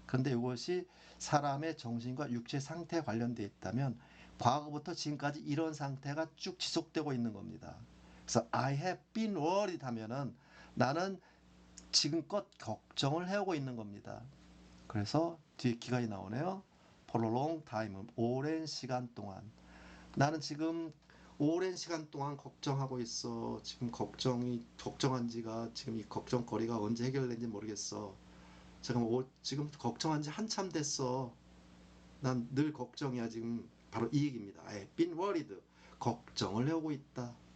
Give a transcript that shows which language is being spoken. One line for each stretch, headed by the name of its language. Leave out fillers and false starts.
Korean: 그런데 이것이 사람의 정신과 육체 상태에 관련되어 있다면 과거부터 지금까지 이런 상태가 쭉 지속되고 있는 겁니다. 그래서
English: I have been worried
Korean: 하면은 나는 지금껏 걱정을 해오고 있는 겁니다. 그래서 뒤에 기간이 나오네요.
English: For a long time,
Korean: 오랜 시간 동안. 나는 지금 오랜 시간 동안 걱정하고 있어. 지금 걱정한 지가 지금 이 걱정거리가 언제 해결된지 모르겠어. 지금 걱정한 지 한참 됐어. 난 늘 걱정이야. 지금 바로 이 얘기입니다.
English: I've been worried.
Korean: 걱정을 해오고 있다.